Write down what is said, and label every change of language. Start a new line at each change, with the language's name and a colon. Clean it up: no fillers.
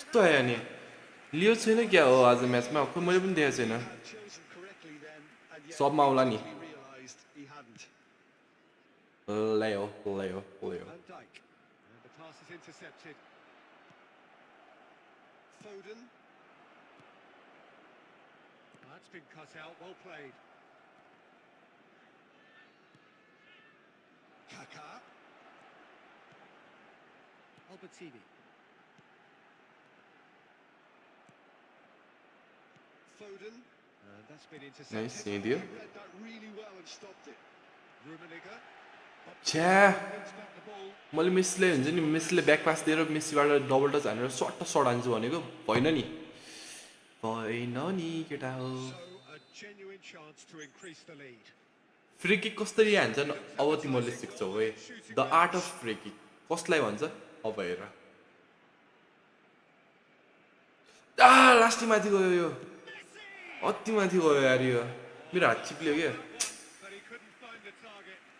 Nepali: कस्तो आयो नि लियो छैन क्या हो आज म्याचमा खै मैले पनि देखेको छैन
English: had chosen correctly then, and yet
Nepali: सबमा आउला नि
English: he realised he hadn't. Leo Van Dijk. And the pass is intercepted. Foden. That's been cut out, well played. Kaká. Albertini. Foden. And that's been intercepted. Nice, India. He read that really well and stopped it. Rummenigge. छ्या Wins back the ball.
Nepali: मैले मेसीले हुन्छ नि मेसीले back pass दिएर मेसीबाट double touch हानेर सट्ट सट हान्छु भनेको भएन नि केटा हो
English: So a genuine chance to increase the lead.
Nepali: Free kick कसरी हान्छन् अब तिमीहरूले सिक्छौ है
English: the art of free kick
Nepali: कसलाई भन्छ अब हेर लास्टै माथि गयो यो अति माथि गयो यार यो मेरो हात चिप्ल्यो क्या
English: But he couldn't find the target.